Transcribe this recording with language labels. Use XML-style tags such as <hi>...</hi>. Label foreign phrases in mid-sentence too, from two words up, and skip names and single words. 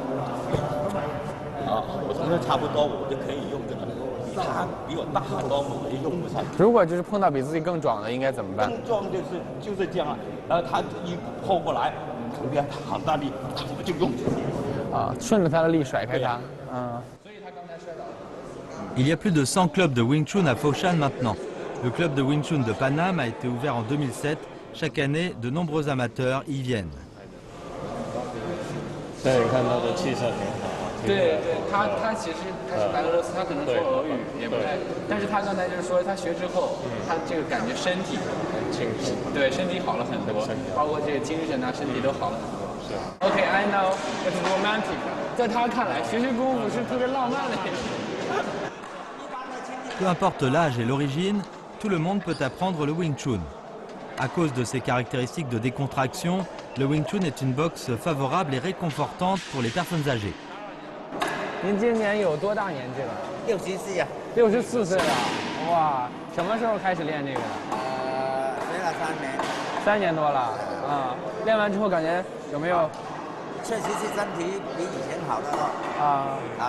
<zh>我同样差不多，我就可以用这个。他比我大很多，我就用不上。如果就是碰到比自己更壮的，应该怎么办？更壮就是这样啊，然后他一抛过来，旁边很大力，我就用。顺着他的力甩开他。</zh> <fr>Il y a plus de 100 clubs de Wing Chun à Foshan maintenant. Le club de Wing Chun de Paname a été ouvert en 2007. Chaque année, de nombreux amateurs y viennent.</fr> <zh>对，你看他的气色挺好。对，他其实他是白俄罗斯，他可能说俄语也不太，但是他刚才就是说他学之后，他这个感觉身体很清晰，对，身体好了很多，包括这个精神啊，身体都好了很多。</zh> <en>是。OK, I know it's romantic.</en> <zh>在他看来，学习功夫是特别浪漫的一件事。</zh> <fr>Peu importe l'âge et l'origine, tout le monde peut apprendre le Wing Chun. À cause de ses caractéristiques de décontraction, le Wing Chun est une boxe favorable et réconfortante pour les personnes âgées.</fr> <zh>您今年有多大年纪了 64呀，64岁了，哇！什么时候开始练这个的？学了3年，3年多了啊。练完之后感觉有没有？确实是身体比以前好得多。</zh>